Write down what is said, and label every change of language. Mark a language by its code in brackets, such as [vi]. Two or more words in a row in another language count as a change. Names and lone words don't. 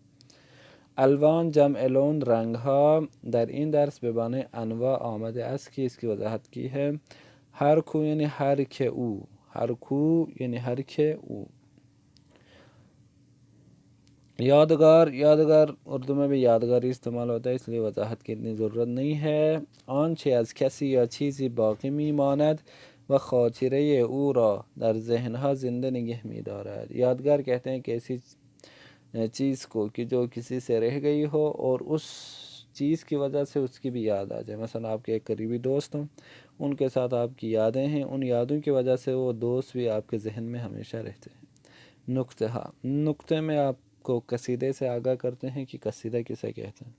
[fa] الوان جمع لون رنگ ها، در این درس به معنی انواع آمده است [ur] که اس کی وضاحت کی ہے۔ [fa] ہر کو یعنی ہر کے او، ہر کو یعنی ہر کے او۔ [ur] یادگار، یادگار اردو میں بھی یادگاری استعمال ہوتا ہے، اس لیے وضاحت کی اتنی ضرورت نہیں ہے۔ [fa] آنچه از کسی یا چیزی باقی میماند و خاطره او را در ذهنها زنده نگه می‌دارد۔ [ur] یادگار کہتے ہیں کہ ایسی چیز کو کہ جو کسی سے رہ گئی ہو اور اس چیز کی وجہ سے اس کی بھی یاد آ جائے، مثلا آپ کے ایک قریبی دوست ہوں، ان کے ساتھ آپ کی یادیں ہیں، ان یادوں کی وجہ سے وہ دوست بھی آپ کے ذہن میں ہمیشہ رہتے ہیں۔ نکتہ، نکتے میں آپ کو قصیدے سے آگاہ کرتے ہیں کہ قصیدہ کسے کہتے ہیں۔